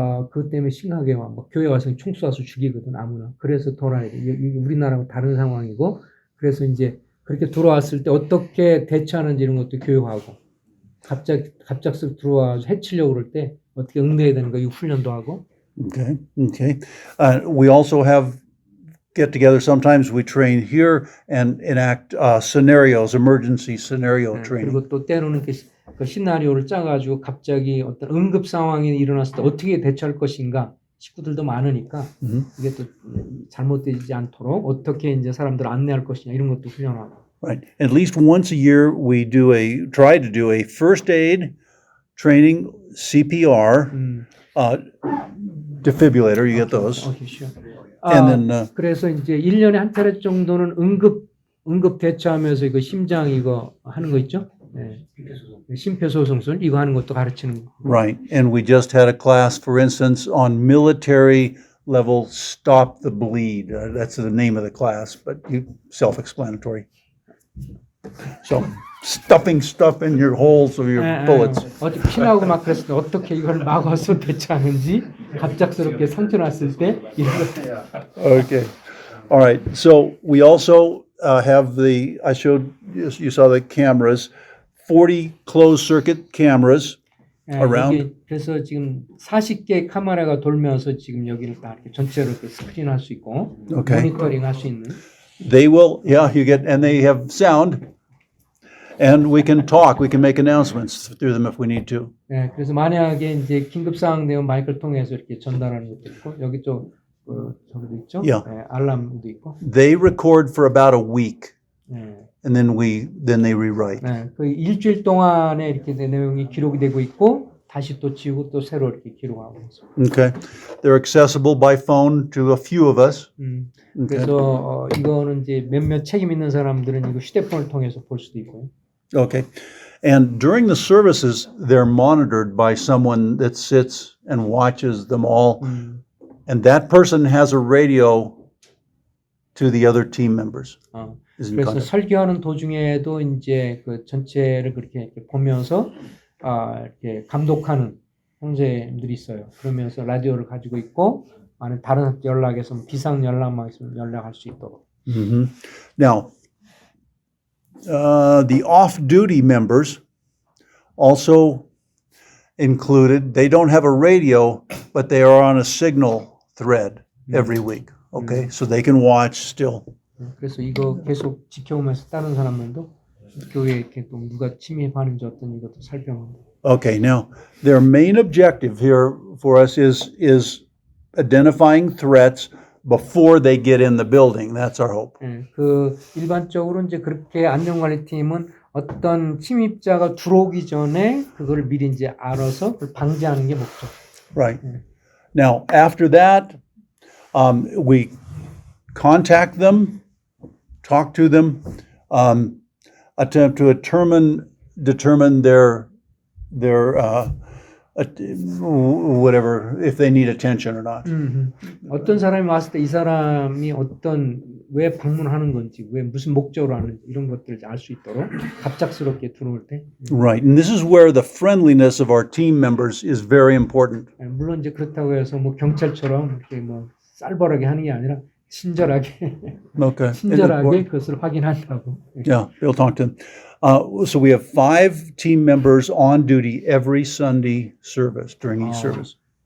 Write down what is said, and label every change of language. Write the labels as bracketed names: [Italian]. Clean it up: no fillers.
[Korean] 그것 때문에 심하게 막 교회 와서 총 쏴서 죽이거든 아무나. 그래서 돌아야 돼. 이게 우리나라하고 다른 상황이고, 그래서 이제 그렇게 들어왔을 때 어떻게 대처하는지 이런 것도 교육하고, 갑작스럽게 들어와서 해치려고 그럴 때 어떻게 응대해야 되는 거 이 훈련도 하고. [English] Okay. Okay. We also have get-together. Sometimes we train here and enact scenarios, emergency scenario training. 그리고 또 때로는 그 시나리오를 짜가지고 갑자기 어떤 응급 상황이 일어났을 때 어떻게 대처할 것인가, 식구들도 많으니까 이게 또 잘못되지 않도록 어떻게 이제 사람들 안내할 것이냐 이런 것도 훈련하고. Right. At least once a year, we try to do a first aid training, CPR, defibrillator. You get those. 오케이, sure. And then [Korean] 그래서 이제 1년에 한 차례 정도는 응급 대처하면서 이거 심장 이거 하는 거 있죠? 네. 심폐소생술 이거 하는 것도 가르치는 거. [English] right. And we just had a class, for instance, on military level stop the bleed. That's the name of the class, but self-explanatory. So stuffing stuff in your holes of your bullets. [Korean] 어떻게 피나고 막 그랬을 때 어떻게 이걸 막아서 대처하는지, 갑작스럽게 상처 났을 때 이런 것. [English] Okay. All right. So we also have I showed you saw the cameras, 40 closed circuit cameras around. [Korean] 이게 그래서 지금 40개 카메라가 돌면서 지금 여기를 다 이렇게 전체로 이렇게 스크린할 수 있고, Okay. 모니터링 할 수 있는. [English] They will, and they have sound, and we can talk. We can make announcements through them if we need to. [Korean] 네, 그래서 만약에 이제 긴급 상황 되면 마이크를 통해서 이렇게 전달하는 것도 있고, 여기 또 저기도 있죠. [English] Yeah. [Korean] 네, 알람도 있고. [English] They record for about a week, [Korean] 네. [English] and then they rewrite. [Korean] 네, 그 일주일 동안에 이렇게 내용이 기록이 되고 있고, 다시 또 지우고 또 새로 이렇게 기록하고 있어요. [English] Okay. They're accessible by phone to a few of us. Okay. [Korean] 그래서 이거는 이제 몇몇 책임 있는 사람들은 이거 휴대폰을 통해서 볼 수도 있고요. [English] Okay. And during the services, they're monitored by someone that sits and watches them all. And that person has a radio to the other team members. Is in [Korean] 그래서 [English] contact. [Korean] 설교하는 도중에도 이제 그 전체를 그렇게 이렇게 보면서 이렇게 감독하는 형제들이 있어요. 그러면서 라디오를 가지고 있고, 만약 다른 연락에서 비상 연락만 있으면 연락할 수 있도록. [English] Now, the off-duty members also included. They don't have a radio, but they are on a signal thread every week. Okay, so they can watch still. [Korean] 그래서 이거 계속 지켜오면서 다른 사람들도 교회에 이렇게 또 누가 침입하는지 어떤 이것도 살펴보고. [English] Okay, now their main objective here for us is identifying threats before they get in the building. That's our hope. [Korean] 그 일반적으로 이제 그렇게 안전관리팀은 어떤 침입자가 들어오기 전에 그걸 미리 이제 알아서 그걸 방지하는 게 목적. [English] Right. Now, after that, we contact them, talk to them, attempt to determine their whatever, if they need attention or not. [Korean] 어떤 사람이 왔을 때 이 사람이 왜 방문하는 건지, 왜 무슨 목적으로 하는지 이런 것들을 알 수 있도록 갑작스럽게 들어올 때. [English] Right, and this is where the friendliness of our team members is very important. [Korean] 물론 이제 그렇다고 해서 뭐 경찰처럼 이렇게 뭐 쌀벌하게 하는 게 아니라 친절하게 [English] Okay. [Korean] 친절하게 그것을 확인한다고. [English] Yeah, they'll talk to them. So we have 5 team members on duty every Sunday service, during each service.